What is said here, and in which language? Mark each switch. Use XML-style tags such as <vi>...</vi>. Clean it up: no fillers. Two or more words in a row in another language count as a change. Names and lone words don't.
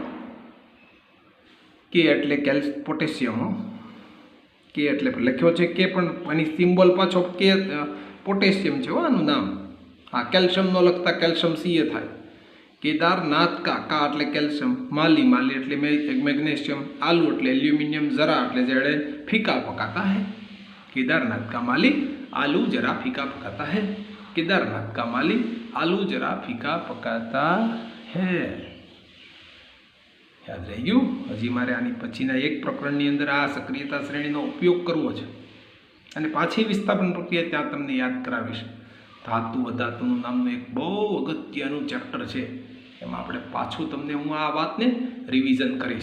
<gu>કે એટલે પોટેશિયમ, કે એટલે લખ્યો છે કે, પણ આની સિમ્બોલ પાછો કે પોટેશિયમ છે આનું નામ. હા, કેલ્શિયમ નો લખતા કેલ્શિયમ Ca થાય. કેદારનાથ કા એટલે કેલ્શિયમ, માલી એટલે મેગ્નેશિયમ, આલુ એટલે એલ્યુમિનિયમ, જરા એટલે Zn,</gu> <hi>फीका पकाता है. केदारनाथ का माली आलू जरा फीका पकाता है. केदारनाथ का माली आलू जरा फीका पकाता है.</hi> <gu>યાદ રહી ગયું? હજી મારે આની પછીના એક પ્રકરણની અંદર આ સક્રિયતા શ્રેણીનો ઉપયોગ કરવો છે, અને પાછી વિસ્થાપન પ્રક્રિયા ત્યાં તમને યાદ કરાવીશ. ધાતુ અધાતુનું નામનું એક બહુ અગત્યનું ચેપ્ટર છે, એમાં આપણે પાછું તમને હું આ વાતને રિવિઝન કરીશ.</gu>